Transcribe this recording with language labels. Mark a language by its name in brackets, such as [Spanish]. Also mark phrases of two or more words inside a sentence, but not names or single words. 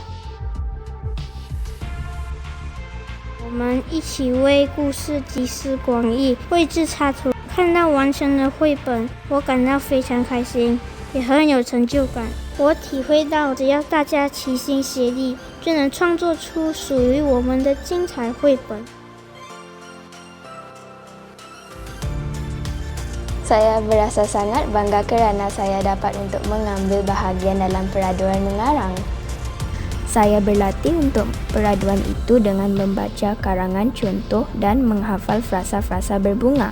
[Chinese] 我们一起为故事集思广益，绘制插图。看到完成的绘本，我感到非常开心，也很有成就感。我体会到，只要大家齐心协力，就能创作出属于我们的精彩绘本。 [Malay] Saya berasa sangat bangga kerana saya dapat untuk mengambil bahagian dalam peraduan mengarang. Saya berlatih untuk peraduan itu dengan membaca karangan contoh dan menghafal frasa-frasa berbunga.